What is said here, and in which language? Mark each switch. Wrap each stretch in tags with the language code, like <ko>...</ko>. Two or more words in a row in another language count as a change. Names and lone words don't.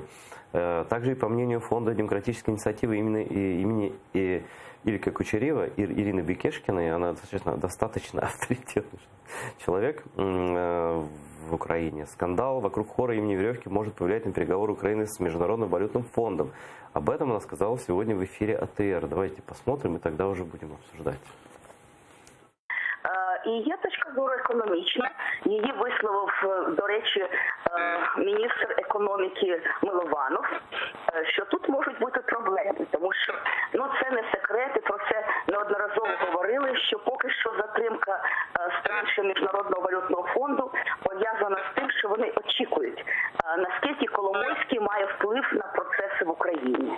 <ru>Также и по мнению фонда демократической инициативы имени Илька Кучерева, Ирины Бекешкиной, она достаточно авторитетный человек в Украине. Скандал вокруг хора имени Веревки может повлиять на переговоры Украины с Международным валютным фондом. Об этом она сказала сегодня в эфире АТР. Давайте посмотрим и тогда уже будем обсуждать.</ru> <uk>І є точка зору економічна. Її висловив, до речі, міністр економіки Милованов, що тут можуть бути проблеми, тому що це не секрет, і про це неодноразово говорили, що поки що затримка з Міжнародного валютного фонду пов'язана з тим, що вони очікують, наскільки Коломойський має вплив на процеси в Україні.</uk>